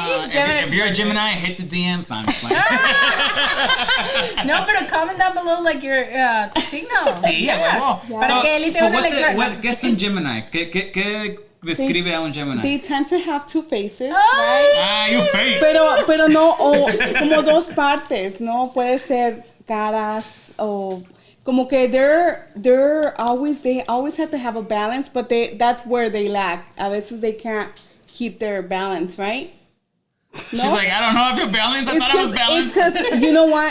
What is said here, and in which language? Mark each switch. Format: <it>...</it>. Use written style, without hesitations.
<en>I attract. if you're a Gemini, hit the DMs. No, I'm just playing. No, pero comment down below like your signo.</en> <es>Sí, a huevo. Para que Eli te una</es> <en>what's</en> <es>lectura. ¿qué es un Gemini? describe a un Gemini?</es> <en>They tend to have two faces, right? Ah, you fake.</en> <es>Pero no, o como dos partes, ¿no? Puede ser caras o como que</es> <en>they always have to have a balance, but that's where they lack.</en> <es>A veces</es> <en>they can't keep their balance, right? No? She's like, I don't know if you're balanced. I thought I was balanced. It's because, you know what?</en>